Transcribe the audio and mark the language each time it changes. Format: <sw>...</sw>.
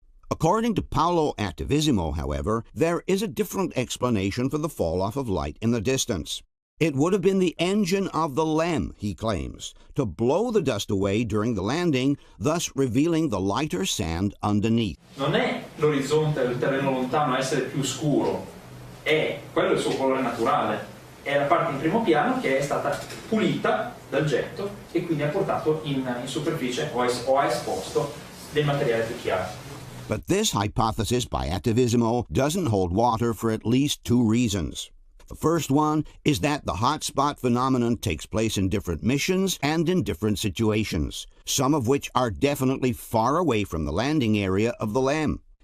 <en>According to Paolo Attivissimo, however, there is a different explanation for the fall-off of light in the distance. It would have been the engine of the LEM, he claims, to blow the dust away during the landing, thus revealing the lighter sand underneath.</en> <it>Non è l'orizzonte del terreno lontano a essere più scuro, è quello il suo colore naturale. è la parte in primo piano che è stata pulita dal getto e quindi ha portato in superficie o ha esposto del materiale più chiaro.</it> <en>But this hypothesis by Attivismo doesn't hold water for at least two reasons. The first one is that the hotspot phenomenon takes place in different missions and in different situations, some of which are definitely far away from the landing area of the LEM.</en>